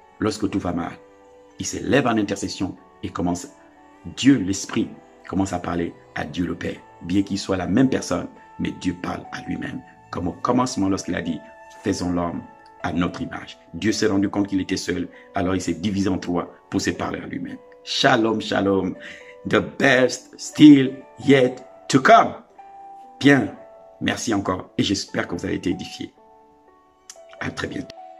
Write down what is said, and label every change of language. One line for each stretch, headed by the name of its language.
French: Lorsque tout va mal, il se lève en intercession et Dieu, l'Esprit, commence à parler à Dieu le Père. Bien qu'il soit la même personne, mais Dieu parle à lui-même. Comme au commencement, lorsqu'il a dit, faisons l'homme à notre image. Dieu s'est rendu compte qu'il était seul, alors il s'est divisé en trois pour se parler à lui-même.
Hebrew: Shalom, shalom.
English: The best still yet to come.
French: Bien, merci encore et j'espère que vous avez été édifiés. À très bientôt.